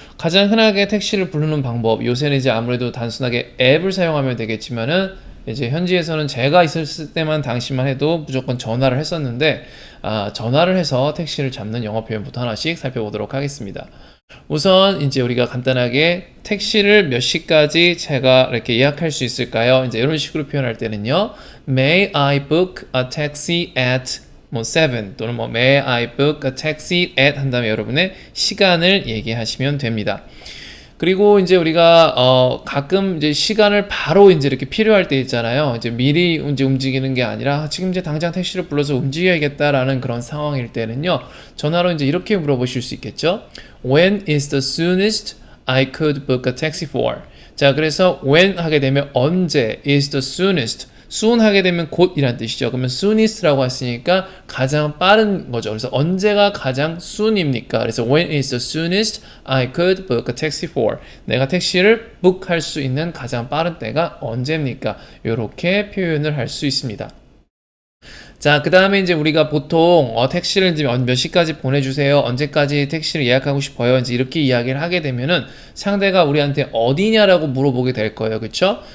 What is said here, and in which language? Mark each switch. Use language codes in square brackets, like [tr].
[ko] 가장 흔하게 택시를 부르는 방법, 요새는 이제 아무래도 단순하게 앱을 사용하면 되겠지만은 이제 현지에서는 제가 있을 때만 당시만 해도 무조건 전화를 했었는데 전화를 해서 택시를 잡는 영어 표현부터 하나씩 살펴보도록 하겠습니다. 우선 이제 우리가 간단하게 택시를 몇 시까지 제가 이렇게 예약할 수 있을까요? 이제 이런 식으로 표현할 때는요. [en] May I book a taxi at 7 [ko] 또는 [en] May I book a taxi at [ko] 한 다음에 여러분의 시간을 얘기하시면 됩니다. 그리고 이제 우리가 가끔 이제 시간을 바로 이제 이렇게 필요할 때 있잖아요. 이제 미리 이제 움직이는 게 아니라 지금 이제 당장 택시를 불러서 움직여야겠다라는 그런 상황일 때는요. 전화로 이제 이렇게 물어보실 수 있겠죠. [en] When is the soonest I could book a taxi for? [ko] 자, 그래서 when 하게 되면 언제 [en] is the soonest soon [ko] 하게 되면 곧이란 뜻이죠. 그러면 soonest라고 했으니까 가장 빠른 거죠. 그래서 언제가 가장 soon입니까? 그래서 [en] when is the soonest I could book a taxi for? [ko] 내가 택시를 book할 수 있는 가장 빠른 때가 언제입니까? 이렇게 표현을 할 수 있습니다. 자, 그 다음에 이제 우리가 보통 택시를 이제 몇 시까지 보내주세요. 언제까지 택시를 예약하고 싶어요. 이제 이렇게 이야기를 하게 되면은 상대가 우리한테 어디냐라고 물어보게 될 거예요. 그쵸?